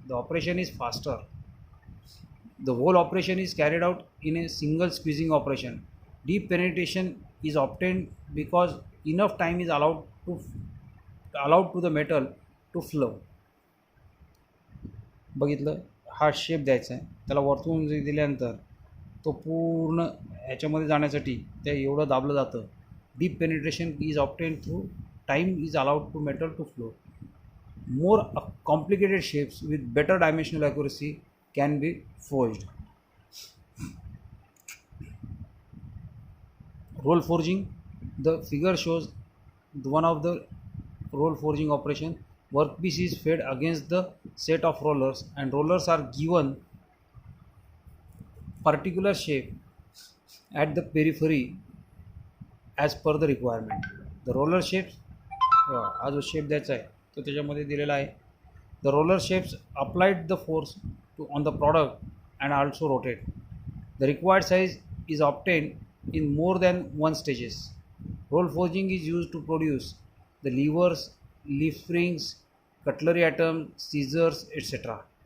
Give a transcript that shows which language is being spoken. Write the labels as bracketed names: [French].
[English] The operation is faster. The whole operation is carried out in a single squeezing operation. Deep penetration is obtained because enough time is allowed to the metal to flow. [Marathi] बघितलं, हा shape द्यायचा आहे, त्याला वरतून दिल्यानंतर तो पूर्ण ह्याच्यामध्ये जाण्यासाठी त्या एवढं दाबलं जातं. [English] Deep penetration is obtained through time is allowed to metal to flow. More complicated shapes with better dimensional accuracy can be forged. Roll forging. The figure shows one of the roll forging operation. Workpiece is fed against the set of rollers and rollers are given particular shape at the periphery as per the requirement. The roller shapes, [Marathi] हा जो shape द्यायचा आहे तो त्याच्यामध्ये दिलेला आहे. [English] The roller shapes applied the force to on the product and also rotate. The required size is obtained in more than one stages. Roll forging is used to produce the levers, leaf springs, cutlery items, scissors, etc.